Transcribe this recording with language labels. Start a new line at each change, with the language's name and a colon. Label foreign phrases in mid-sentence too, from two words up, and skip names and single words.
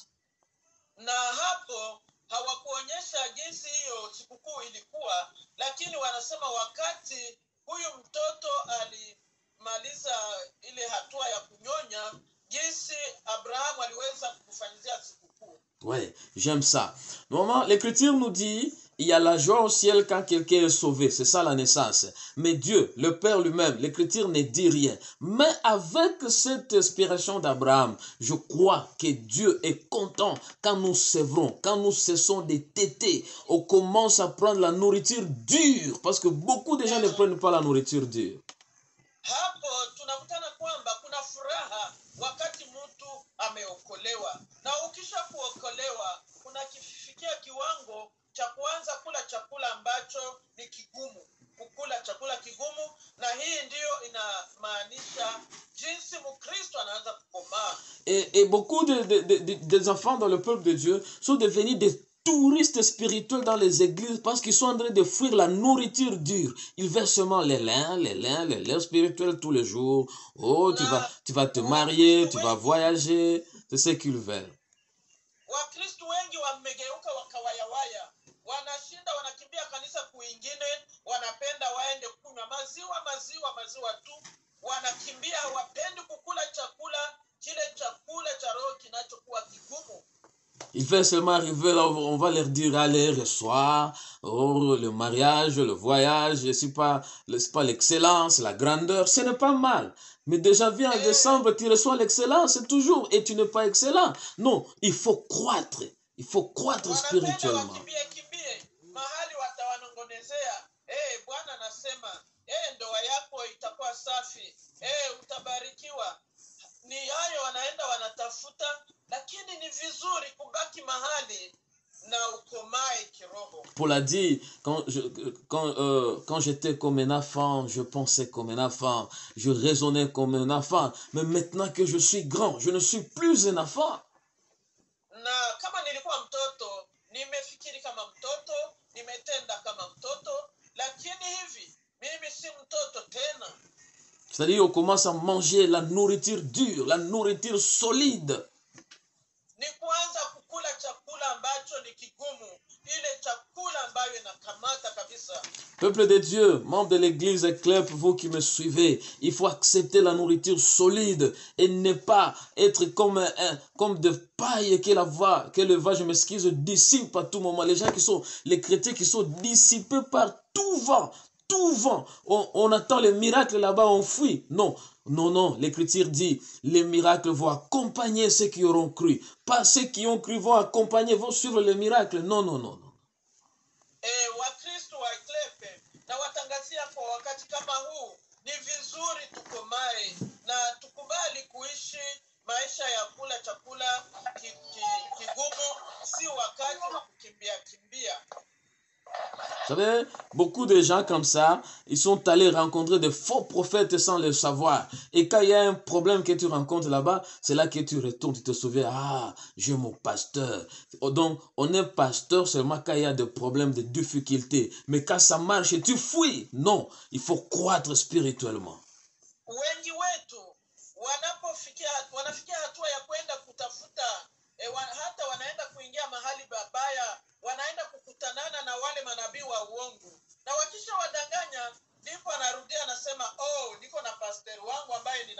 Swahili: Na hapo hawakuonyesha jinsi hiyo sikukuu ilikuwa, lakini wanasema wakati huyu mtoto alimaliza ile hatua ya kunyonya, jinsi Abraham aliweza kufanyia sikukuu.
French: Ouais, j'aime ça. Normalement, l'Écriture nous dit, il y a la joie au ciel quand quelqu'un est sauvé. C'est ça la naissance. Mais Dieu, le Père lui-même, l'Écriture ne dit rien. Mais avec cette inspiration d'Abraham, je crois que Dieu est content quand nous sévrons, quand nous cessons de téter. On commence à prendre la nourriture dure. Parce que beaucoup de gens ne prennent pas la nourriture dure.
Swahili: Hapo tunakutana kwamba kuna furaha wakati mtu ameokolewa, na ukisha kuokolewa unakifikia kiwango cha kuanza kula chakula ambacho ni kigumu, kukula chakula kigumu, na hii ndiyo inamaanisha jinsi Mkristo anaanza kukomaa.
French: Et beaucoup des enfants dans le peuple de Dieu sont devenus des touristes spirituels dans les églises parce qu'ils sont en train de fuir la nourriture dure. Ils veulent seulement les lains spirituels tous les jours. Oh, tu vas te marier, tu vas voyager. C'est ce qu'ils veulent.
Swahili: Wakristo wengi wamegeuka wakawayawaya, wanashinda wanakimbia kanisa kuingine, wanapenda waende kunywa maziwa tu, wanakimbia, hawapendi kukula chakula kile chakula cha roho kinachokuwa kigumu.
French: Il fait seulement arriver là, on va leur dire, allez, reçois, oh, le mariage, le voyage, c'est pas l'excellence, la grandeur, ce n'est pas mal. Mais déjà, viens en décembre, tu reçois l'excellence toujours, et tu n'es pas excellent. Non, il faut croître spirituellement.
Swahili: Mahali watawanongonezea, Bwana anasema, ndoa yako itakuwa safi, utabarikiwa. Ni hayo wanaenda wanatafuta, lakini ni vizuri kubaki mahali na ukomae kiroho.
French: Paul a dit, quand j'étais comme un enfant, je pensais comme un enfant, je raisonnais comme un enfant, mais maintenant que je suis grand, je ne suis plus un enfant.
Swahili: Na kama nilikuwa mtoto, nimefikiri kama mtoto, nimetenda kama mtoto, lakini hivi mimi si mtoto tena.
French: C'est-à-dire on commence à manger la nourriture dure, la nourriture solide.
Swahili: Ni kuanza kukula chakula ambacho ni kigumu, ile chakula ambayo inakamata kabisa.
French: Peuple de Dieu, membre de l'église Éclair, pour vous qui me suivez, il faut accepter la nourriture solide et ne pas être comme de paille que le vent, je m'excuse, dissipe à tout moment. Les chrétiens qui sont dissipés par tout vent. On attend les miracles là-bas, on fuit. Non, l'Écriture dit, les miracles vont accompagner ceux qui auront cru. Pas ceux qui ont cru vont accompagner, vont suivre les miracles. Non.
Swahili: Wakristo wa Eklepe, na watangazia kwa wakati kama huu, ni vizuri tukomae na tukubali kuishi maisha ya kula chakula kigumu, si wakati wa kukimbia.
French: Vous savez, beaucoup de gens comme ça, ils sont allés rencontrer de faux prophètes sans le savoir. Et quand il y a un problème que tu rencontres là-bas, c'est là que tu retournes, tu te souviens, j'ai mon pasteur. Donc, on est pasteur seulement quand il y a des problèmes, des difficultés. Mais quand ça marche, tu fuis. Non, il faut croître spirituellement.
Swahili: Wengi wetu wanafikia hatua ya kwenda kutafuta, hata wanaenda kuingia mahali babaya, wanaenda kukutanana na wale manabii wa uongo, na wakisha wadanganya, ndipo anarudia anasema, niko na pastor wangu ambaye